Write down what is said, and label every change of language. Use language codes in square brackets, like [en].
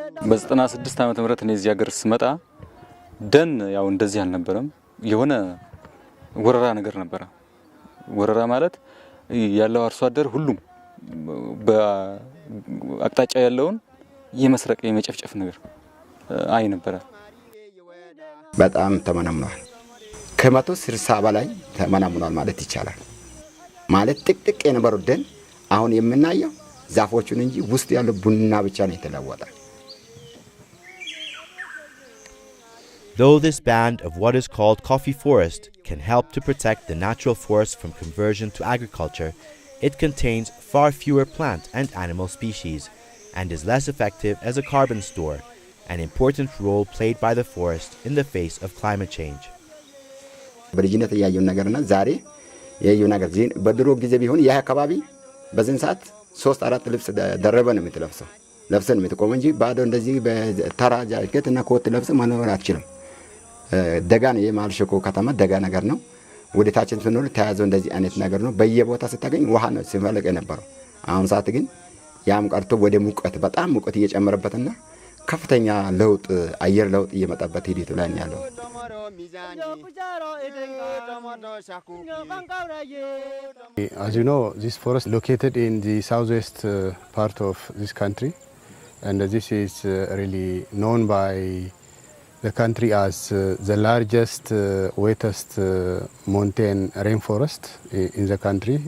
[am] በ96 ዓመተ ምህረት እዚህ ሀገር ስመጣ ደን ያው እንደዚህ አልነበረም። የሆነ ወረራ ነገር ነበረ። ወረራ ማለት ያለው አርሶ አደር ሁሉም በአቅጣጫ ያለውን የመስረቅ የመጨፍጨፍ ነገር አይ ነበረ። በጣም ተመናምኗል። ከ160 በላይ ተመናምኗል ማለት ይቻላል። ማለት ጥቅጥቅ የነበረው ደን አሁን የምናየው ዛፎቹን እንጂ ውስጥ ያለው ቡና ብቻ ነው የተለወጠ። [en] Though this band of what is called coffee forest can help to protect the natural forest from conversion to agriculture, it contains far fewer plant and animal species and is less effective as a carbon store, an important role played by the forest in the face of climate change. [am] በልጅነት ያየው ነገርና ዛሬ ያየው ነገር በድሮ ጊዜ ቢሆን ያ አካባቢ በዚህን ሰዓት 3-4 ልብስ ደረበን የምትለብሰው ለብሰን የምትቆም እንጂ ባዶ እንደዚህ በተራ ጃኬት እና ኮት ለብሰ መኖር አትችልም። ደጋ ነው የማልሸኮ ከተማ ደጋ ነገር ነው። ወደታችን ስንኖር ተያዘው እንደዚህ አይነት ነገር ነው። በየቦታ ስታገኝ ውሃ ነው ሲፈልቅ የነበረው። አሁን ሰዓት ግን ያም ቀርቶ ወደ ሙቀት በጣም ሙቀት እየጨመረበትና ከፍተኛ ለውጥ አየር ለውጥ እየመጣበት ሂደት ላይ ነው ያለው። [en] As you know, this forest located in the southwest part of this country, and this is really known by the country as the largest, wettest mountain rainforest in the country.